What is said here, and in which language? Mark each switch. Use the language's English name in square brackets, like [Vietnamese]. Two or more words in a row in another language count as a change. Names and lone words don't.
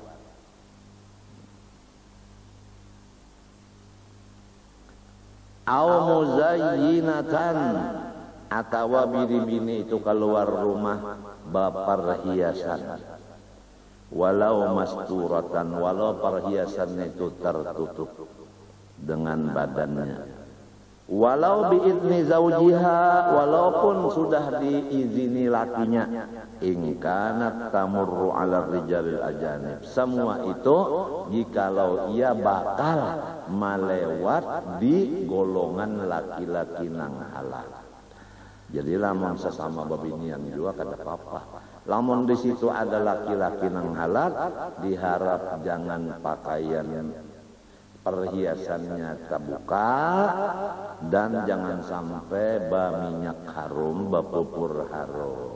[Arabic] أو مزينة, [Banjar] atawa bini-bini itu keluar rumah bapar hiasan. [Arabic] ولو مستورة, [Indonesian] walau perhiasannya itu tertutup dengan badannya. [Arabic] ولو بإذن زوجها, [Indonesian] walaupun sudah diizini lakinya. [Arabic] إن كانت تمر على الرجال الأجانب. [Banjar] Semua itu jikalau ia bakal melewat di golongan laki-laki nang halal. Jadi lamun sesama babinian juga kada apa-apa. Lamun di situ ada laki-laki nang halal, diharap jangan pakaian perhiasannya terbuka dan jangan sampai minyak harum, pupur harum.